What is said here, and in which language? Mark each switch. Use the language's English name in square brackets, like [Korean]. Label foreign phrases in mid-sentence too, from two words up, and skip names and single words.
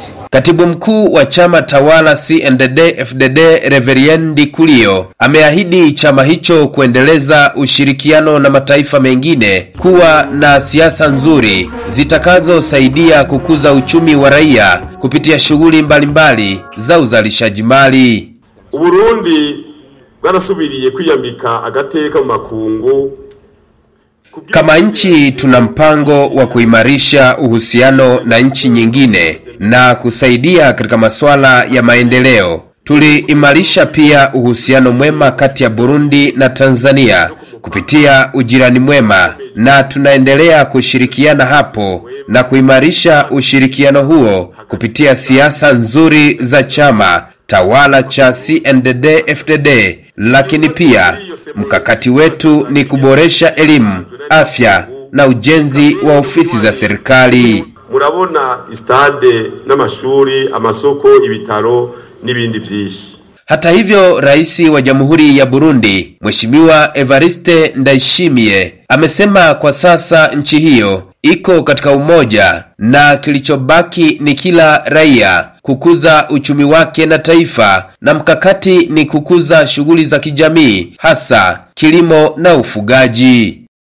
[Swahili] Katibu mkuu wa chama tawala CNDD-FDD Reverien Ndikurio ameahidi chama hicho kuendeleza ushirikiano na mataifa mengine, kuwa na siasa nzuri zitakazosaidia kukuza uchumi wa raia kupitia shughuli mbalimbali za uzalishaji mali. [Rundi] Burundi bwarasubiriye kwiyambika agateka mu makungu. [Swahili] Kama nchi tuna mpango wa kuimarisha uhusiano na nchi nyingine na kusaidia katika masuala ya maendeleo. Tuliimarisha pia uhusiano mwema kati ya Burundi na Tanzania kupitia ujirani mwema, na tunaendelea kushirikiana hapo na kuimarisha ushirikiano huo kupitia siasa nzuri za chama tawala cha CNDD-FDD. Lakini pia mkakati wetu ni kuboresha elimu, afya na ujenzi wa ofisi za serikali. [Rundi] Murabona istade n'amashuri, amasoko, ibitaro n'ibindi byinshi. [Swahili] Hata hivyo, rais wa Jamhuri ya Burundi Mheshimiwa Evariste Ndayishimiye amesema kwa sasa nchi hiyo iko katika umoja na kilichobaki ni kila raia kukuza uchumi wake na taifa, na mkakati ni kukuza shughuli za kijamii, hasa kilimo na ufugaji.